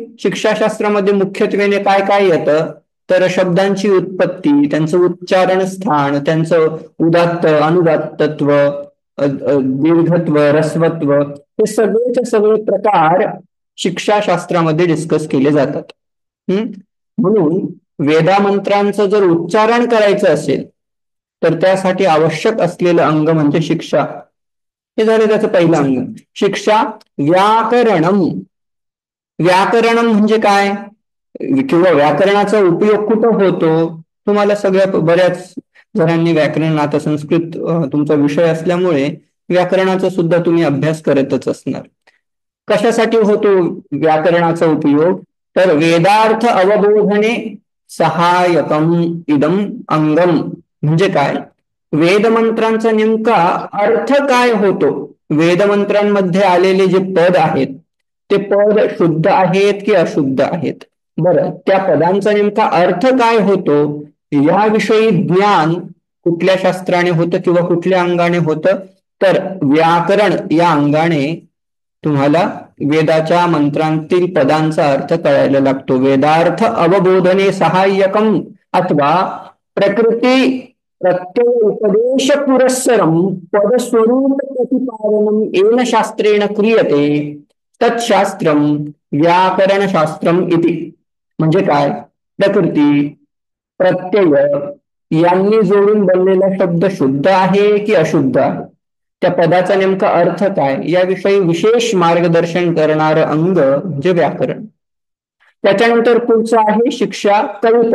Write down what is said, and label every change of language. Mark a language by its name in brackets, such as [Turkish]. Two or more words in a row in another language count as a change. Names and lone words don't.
[Marathi] शिक्षाशास्त्रामध्ये मुख्यत्वेने काय काय येतं? तर शब्दांची उत्पत्ती, त्यांचं उच्चारण स्थान, त्यांचं उदात्त, अनुदात्तत्व, दीर्घत्व, रस्वत्व, हे सगळेचे सगळे प्रकार शिक्षाशास्त्रामध्ये डिस्कस केले जातात. म्हणून वेदामंत्रांचं जर उच्चारण करायचं असेल तर त्यासाठी आवश्यक असलेलं अंग म्हणजे शिक्षा. हे झालं त्याचं पहिलं अंग. शिक्षा. व्याकरणम. व्याकरणम म्हणजे काय, किंवा व्याकरणाचा उपयोग कुठं होतो? तुम्हाला बऱ्याच जणांनी व्याकरण, आता संस्कृत तुमचा विषय असल्यामुळे व्याकरणाचा सुद्धा तुम्ही अभ्यास करतच असणार. कशासाठी होतो व्याकरणाचा उपयोग? तर [Sanskrit] वेदार्थ अवबोधने सहायकम इदम अंगम. [Marathi] म्हणजे काय? वेदमंत्रांचा नेमका अर्थ काय होतो, वेदमंत्रांमध्ये आलेले जे पद आहेत ते पद शुद्ध आहेत की अशुद्ध आहेत, बरं, त्या पदांचा नेमका अर्थ काय होतो याविषयी ज्ञान कुठल्या शास्त्राने होतं किंवा कुठल्या अंगाने होतं? तर व्याकरण या अंगाने तुम्हाला वेदाच्या मंत्रांतील पदांचा अर्थ कळायला लागतो. [Sanskrit] वेदार्थ अवबोधने सहाय्यकम अथवा प्रकृती प्रत्यय उपदेश पुरस्सरम पदस्वरूप प्रतिपादनम येन शास्त्रेण क्रियते तत्शास्त्रम व्याकरण शास्त्रम इति. [Marathi] म्हणजे काय? प्रकृती, प्रत्यय यांनी जोडून बनलेला शब्द शुद्ध आहे की अशुद्ध आहे, त्या पदाचा नेमका अर्थ काय याविषयी विशेष मार्गदर्शन करणारं अंग म्हणजे व्याकरण. त्याच्यानंतर पुढचं आहे शिक्षा, कल्प.